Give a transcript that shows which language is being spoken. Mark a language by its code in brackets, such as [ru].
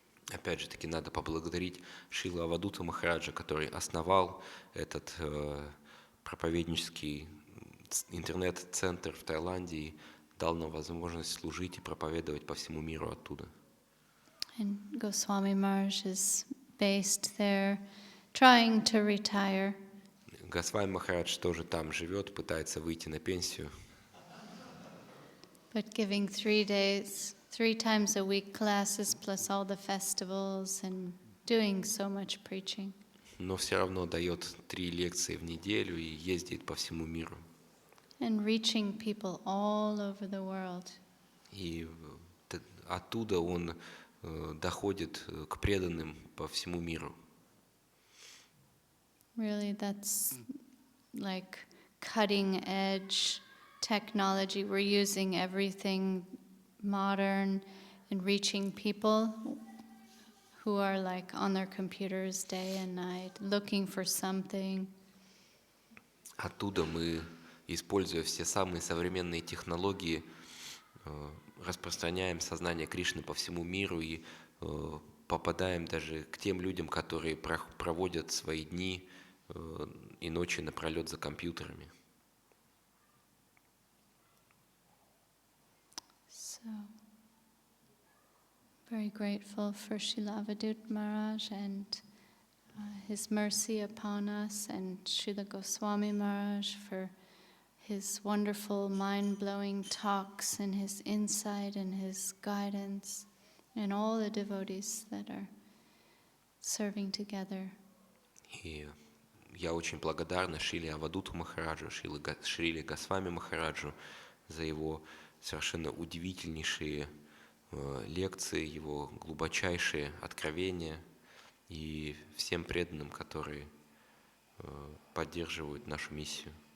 [ru] Опять же таки, надо поблагодарить Шрила Авадута Махараджа, который основал этот проповеднический интернет-центр в Таиланде и дал нам возможность служить и проповедовать по всему миру оттуда. [en] And Goswami Maharaj is based there, trying to retire. [ru] Госвами Махарадж тоже там живет, пытается выйти на пенсию. [en] But giving 3 times a week classes plus all the festivals and doing so much preaching. [ru] Но все равно дает 3 лекции в неделю и ездит по всему миру. [en] And reaching people all over the world. [ru] И оттуда он доходит к преданным по всему миру. [en] Really, that's like cutting edge technology. We're using everything modern and reaching people who are like on their computers day and night, looking for something. [ru] Оттуда мы, используя все самые современные технологии, распространяем сознание Кришны по всему миру и попадаем даже к тем людям, которые проводят свои дни и ночи напролет за компьютерами. [en] So, very grateful for Srila Avadut Maharaj and his mercy upon us, and Srila Goswami Maharaj for his wonderful mind-blowing talks and his insight and his guidance, and all the devotees that are serving together. [ru] И я очень благодарна Шриле Авадуту Махараджу, Шриле Госвами Махараджу за его совершенно удивительнейшие лекции, его глубочайшие откровения и всем преданным, которые поддерживают нашу миссию.